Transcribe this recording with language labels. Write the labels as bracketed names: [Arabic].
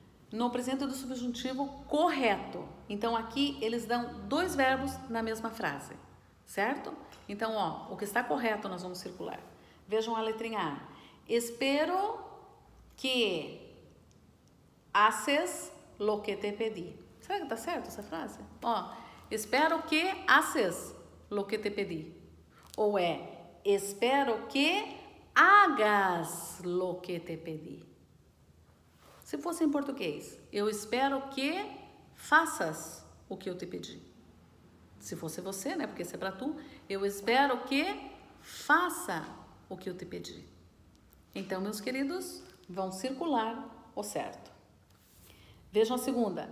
[Portuguese] No presente do subjuntivo correto. Então, aqui eles dão dois verbos na mesma frase, certo? Então, ó, o que está correto nós vamos circular. Vejam a letrinha A. Espero [Spanish] que haces lo que te pedí. [Portuguese] Será que tá certo essa frase? [Spanish] Ó, espero que haces lo que te pedí. Ou espero que hagas lo que te pedí. [Portuguese] Se fosse em português, eu espero que faças o que eu te pedi. Se fosse você, né? Porque isso é para tu. Eu espero que faça o que eu te pedi. Então, meus queridos, vão circular o certo. Vejam a segunda.